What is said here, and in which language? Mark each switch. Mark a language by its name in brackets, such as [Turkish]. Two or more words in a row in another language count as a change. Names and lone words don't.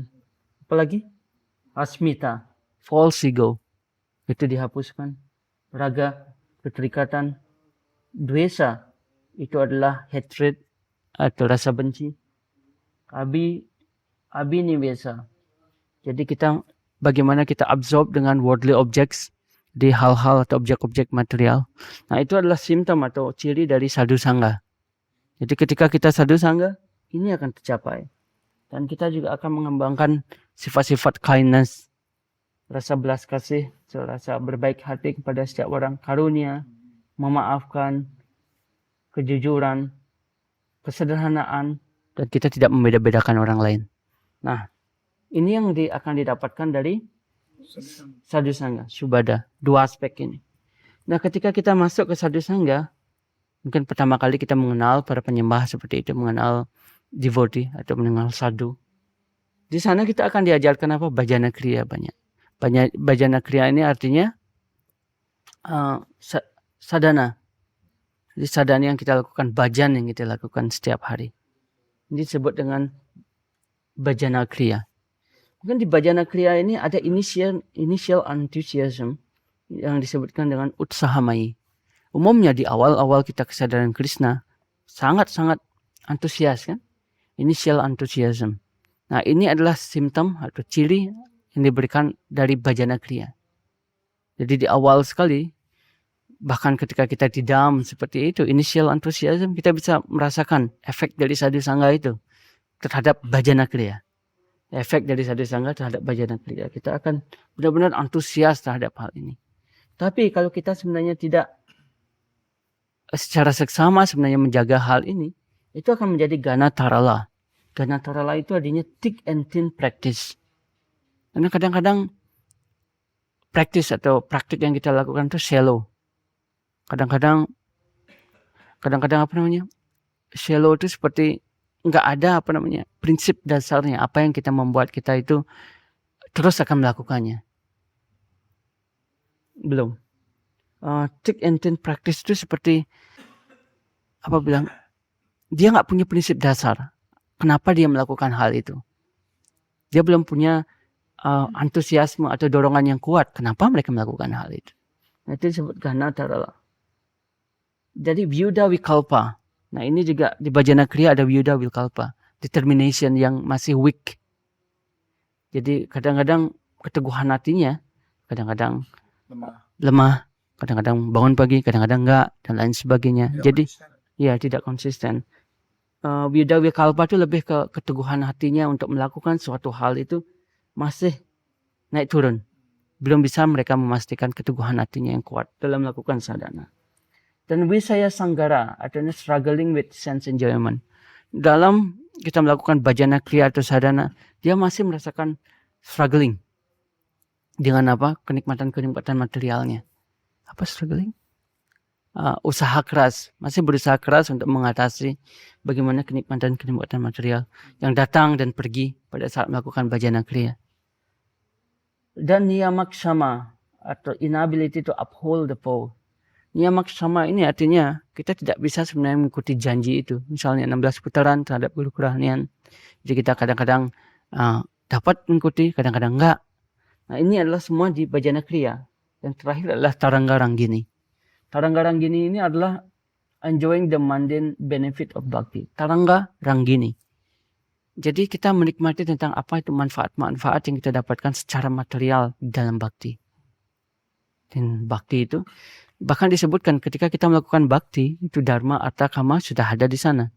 [Indonesian] Apalagi? Asmita, false ego. itu dihapuskan. Raga, keterikatan. Dwesa, itu adalah hatred atau rasa benci. Abhinivesa. Jadi bagaimana kita absorb dengan [English] worldly objects [Indonesian] di hal-hal atau objek-objek material. Nah, itu adalah simptom atau ciri dari sadhu sangha. Jadi ketika kita sadhu sangha, ini akan tercapai. Dan kita juga akan mengembangkan sifat-sifat kindness, rasa belas kasih, rasa berbaik hati kepada setiap orang, karunia, memaafkan, kejujuran, kesederhanaan, dan kita tidak membeda-bedakan orang lain. Nah, ini yang akan didapatkan dari sadhu sangha, subhada, dua aspek ini. Nah, ketika kita masuk ke sadhu sangha, mungkin pertama kali kita mengenal para penyembah seperti itu, mengenal devotee atau mengenal sadhu. Di sana kita akan diajarkan apa? Bhajana kriya banyak. Bhajana kriya ini artinya sadhana. Jadi sadhana yang kita lakukan, bhajan yang kita lakukan setiap hari. Ini disebut dengan bhajana kriya. Mungkin di bhajana kriya ini ada [English] initial enthusiasm [Indonesian] yang disebutkan dengan utsahamai. Umumnya di awal-awal kita kesadaran Krishna sangat-sangat antusias kan? [English] Initial enthusiasm. [Indonesian] Nah, ini adalah simptom atau ciri yang diberikan dari bhajana kriya. Jadi di awal sekali, bahkan ketika kita diam seperti itu, [English] initial enthusiasm, [Indonesian] kita bisa merasakan efek dari sadhu sangha itu terhadap bhajana kriya. Efek dari sadhu sangha terhadap bhajana kriya. Kita akan benar-benar antusias terhadap hal ini. Tapi kalau kita sebenarnya tidak secara seksama sebenarnya menjaga hal ini, itu akan menjadi gana tarala. Gana tarala itu artinya [English] thick and thin practice. [Indonesian] Karena kadang-kadang practice atau praktik yang kita lakukan itu shallow. Kadang-kadang apa namanya? Shallow itu seperti nggak ada prinsip dasarnya, apa yang kita membuat kita itu terus akan melakukannya. Belum. [English] Thick and thin practice [Indonesian] itu seperti dia nggak punya prinsip dasar. Kenapa dia melakukan hal itu? Dia belum punya antusiasme atau dorongan yang kuat. Kenapa mereka melakukan hal itu? Nah, itu disebut gana tarala. Jadi vyuda vikalpa. Nah, ini juga di bhajana kriya ada vyuda vikalpa. Determination yang masih weak. Jadi kadang-kadang keteguhan hatinya, kadang-kadang lemah, kadang-kadang bangun pagi, kadang-kadang enggak, dan lain sebagainya. Jadi tidak konsisten. Vyuda vikalpa itu lebih ke keteguhan hatinya untuk melakukan suatu hal itu masih naik turun. Belum bisa mereka memastikan keteguhan hatinya yang kuat dalam melakukan sadhana. Dan wisaya sanggara, artinya [English] struggling with sense enjoyment. [Indonesian] Dalam kita melakukan bhajana kriya atau sadhana, dia masih merasakan struggling dengan kenikmatan-kenikmatan materialnya. Apa struggling? Usaha keras, masih berusaha keras untuk mengatasi bagaimana kenikmatan-kenikmatan material yang datang dan pergi pada saat melakukan bhajana kriya. Dan niyamakshama atau [English] inability to uphold the vow. [Indonesian] Niyamakshama ini artinya kita tidak bisa sebenarnya mengikuti janji itu. Misalnya 16 putaran terhadap guru kuranian. Jadi kita kadang-kadang dapat mengikuti, kadang-kadang enggak. Nah, ini adalah semua di bhajana kriya. Yang terakhir adalah tarangga ranggini. Tarangga ranggini ini adalah [English] enjoying the mundane benefit of bhakti. [Indonesian] Tarangga ranggini. Jadi kita menikmati tentang apa itu manfaat-manfaat yang kita dapatkan secara material dalam bhakti. Dan bhakti itu bahkan disebutkan ketika kita melakukan bhakti, itu dharma, artha, kama sudah ada di sana.